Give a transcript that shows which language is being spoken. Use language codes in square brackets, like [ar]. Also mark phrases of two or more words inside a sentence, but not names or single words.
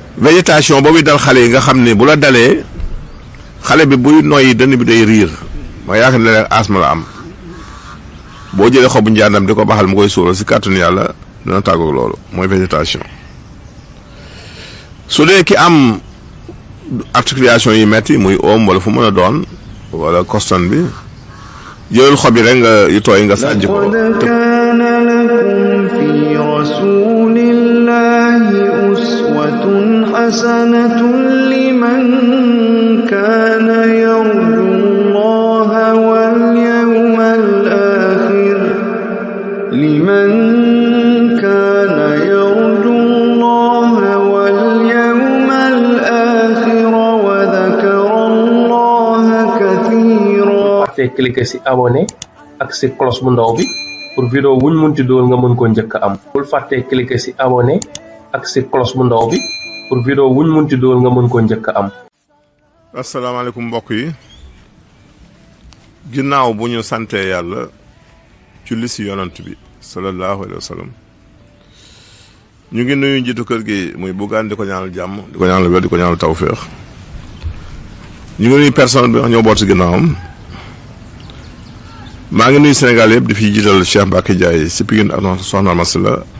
[wo] végétation boobu dal xale yi nga xam ne bu la dalee xale bi buy noyyi dënn bi day riir ma yaakaar ne rek asma la am boo jëlee xobu njàndam di ko baxal mu koy suural si kàttanu yàlla dina tàggoog loolu mooy végétation. su dee ki am articulation yi metti muy oom wala fu mën a doon wala coston bi jëlal xob yi rek nga yu tooy nga sàjj ko. [ar] حسنة لمن كان يرجو الله واليوم الآخر لمن كان يرجو الله واليوم الآخر وذكر الله كثيرا. [wo] te cliquer ci abonné ak ci cloche bu ndaw bi [fr] pour vidéo [wo] wuñ munti dool nga mën ko njëkk am. bul fàtte cliquer ci abonné ak ci cloche bu ndaw bi [fr] pour vidéo [wo] wuñ munti dool nga mën ko njëkk am. asalaamaaleykum mbokk yi ginnaaw bu ñu sante yàlla julli si yonant bi [ar] صلى الله عليه وسلم [wo] ñu ngi nuyu njiitu kër gi muy Bougane di ko ñaanal jàmm di ko ñaanal wér di ko ñaanal tawféex ñu ngi nuyu personne bi wax ñoo boot si ginnaawam maa ngi nuyu Sénégal yëpp di fi jiital Cheikh Mbacké Ndiaye si Pikine ak Soxna Masla